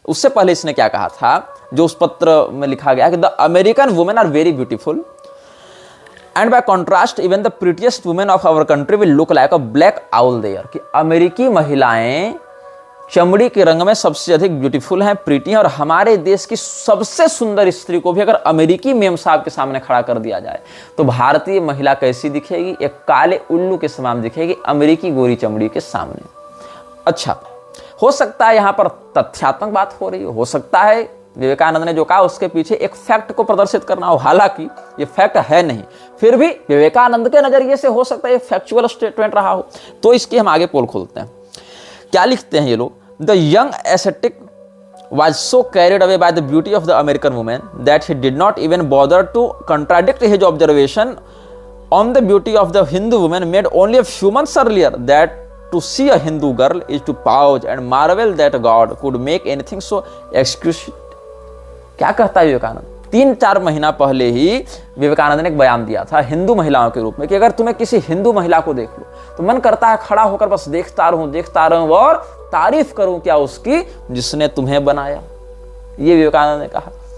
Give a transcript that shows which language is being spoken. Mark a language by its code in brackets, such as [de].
[hi] उससे पहले इसने क्या कहा था, जो उस पत्र में लिखा गया कि [en] the American women are very beautiful and by contrast even the prettiest women of our country will look like a black owl there। [hi] कि अमेरिकी महिलाएं चमड़ी के रंग में सबसे अधिक ब्यूटीफुल हैं, प्रीटी हैं, और हमारे देश की सबसे सुंदर स्त्री को भी अगर अमेरिकी मेम साहब के सामने खड़ा कर दिया जाए तो भारतीय महिला कैसी दिखेगी, एक काले उल्लू के समान दिखेगी अमेरिकी गोरी चमड़ी के सामने। अच्छा, हो सकता है यहां पर तथ्यात्मक बात हो रही हो सकता है विवेकानंद ने जो कहा उसके पीछे एक फैक्ट को प्रदर्शित करना हो, हालांकि ये फैक्ट है नहीं, फिर भी विवेकानंद के नजरिए से हो सकता है ये फैक्चुअल स्टेटमेंट रहा हो। तो इसकी हम आगे पोल खोलते हैं। क्या लिखते हैं ये लोग, [en] The young ascetic was so carried away by the beauty of the American woman that he did not even bother to contradict his observation on the beauty of the Hindu woman made only a few months earlier, that to see a Hindu girl is to pause and marvel that God could make anything so exquisite। [hi] क्या कहता है विवेकानंद, 3-4 महीना पहले ही विवेकानंद ने एक बयान दिया था हिंदू महिलाओं के रूप में कि अगर तुम्हें किसी हिंदू महिला को देख लो तो मन करता है खड़ा होकर बस देखता रहूं और तारीफ करूं क्या उसकी जिसने तुम्हें बनाया। ये विवेकानंद ने कहा।